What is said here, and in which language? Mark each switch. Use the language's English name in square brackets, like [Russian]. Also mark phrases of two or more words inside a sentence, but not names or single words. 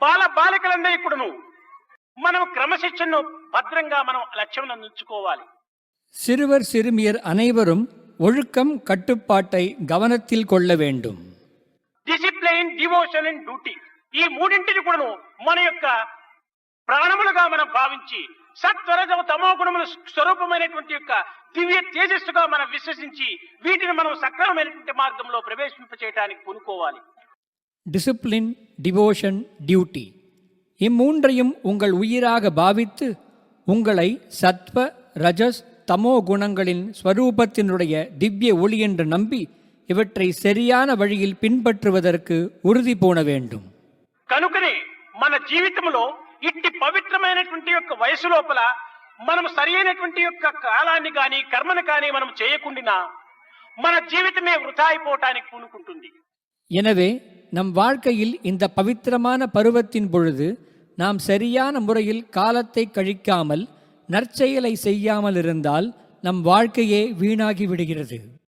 [Telugu] బాలికలందరికీ కూడాను మనం క్రమశిక్షణను భద్రంగా మనం లక్ష్యం ఉంచుకోవాలి. [Tamil] சிறுவர் சிறுமியர் அனைவரும் ஒழுக்கம் கட்டுப்பாட்டை கவனத்தில் கொள்ள வேண்டும். [English] discipline, devotion and duty, [Telugu] ఈ మూడింటిని కూడాను మన యొక్క ప్రాణములుగా మనం భావించి సత్వరజ తమో గుణముల స్వరూపమైనటువంటి యొక్క దివ్య తేజస్సుగా మనం విశ్వసించి వీటిని మనం సక్రమమైనటువంటి మార్గంలో ప్రవేశింపచేయడానికి పూనుకోవాలి. [English] discipline, devotion, duty [Tamil] இம்மூன்றையும் உங்கள் உயிராக பாவித்து உங்களை சத்வ, ரஜஸ், தமோ குணங்களின் ஸ்வரூபத்தினுடைய திவ்ய ஒளி என்று நம்பி இவற்றை சரியான வழியில் பின்பற்றுவதற்கு உறுதி பூண வேண்டும். [Telugu] కనుకనే మన జీవితంలో ఇట్టి పవిత్రమైనటువంటి యొక్క వయసు లోపల మనం సరైనటువంటి యొక్క కాలాన్ని కానీ కర్మను కానీ మనం చేయకుండా మన జీవితమే వృధా అయిపోవటానికి పూనుకుంటుంది. [Tamil] எனவே நம் வாழ்க்கையில் இந்த பவித்திரமான பருவத்தின் பொழுது நாம் சரியான முறையில் காலத்தை கழிக்காமல் நற்செயலை செய்யாமல் இருந்தால் நம் வாழ்க்கையே வீணாகி விடுகிறது.